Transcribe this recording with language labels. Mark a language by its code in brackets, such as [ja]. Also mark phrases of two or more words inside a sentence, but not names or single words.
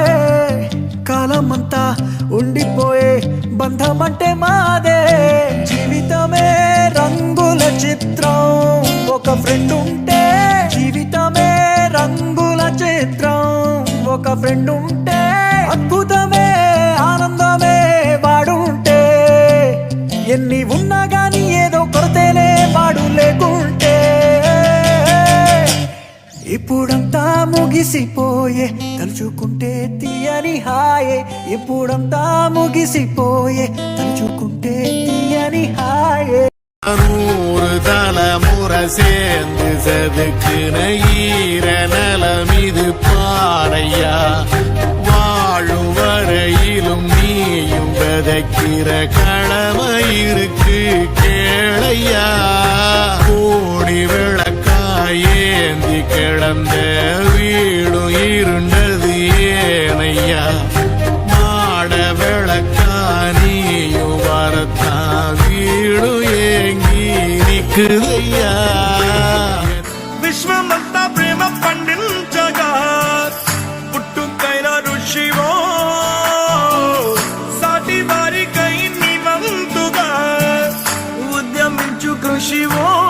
[te] కాలమంతా ఉండిపోయే బంధం అంటే మాదే జీవితమే రంగుల చిత్రం ఒక ఫ్రెండ్ ఉంటే జీవితమే రంగుల చిత్రం ఒక ఫ్రెండ్ ఉంటే అద్భుతమే ఆనందమే వాడుంటే ఎన్ని ఉన్నా గానీ ఏదో కొరతేనే వాడు లేకుంటే ఇప్పుడంతా ముగిసిపోయే తలుచుకుంటే తీయని హాయే ఇప్పుడంతా ముగిసిపోయే తలుచుకుంటే తీయని హాయే [ta] நூறு தலைமுறை சேர்ந்து செதுக்குன ஈர நலம் இது பாறையா வாழும் வரையிலும் நீயும் விதைக்கிற கடமை இருக்கு கேளையா கோடி விளக்காயேந்தி கிடந்த வீடும் இருண்டது ஏனையா மாட விளக்கா நீயும் வரத்தா வீடும் ஏங்கி నిక్కుదయ్యా [te] విశ్వమంతా ప్రేమ పండించగా పుట్టుకైన ఋషివో సాటి వారికై నివం శివో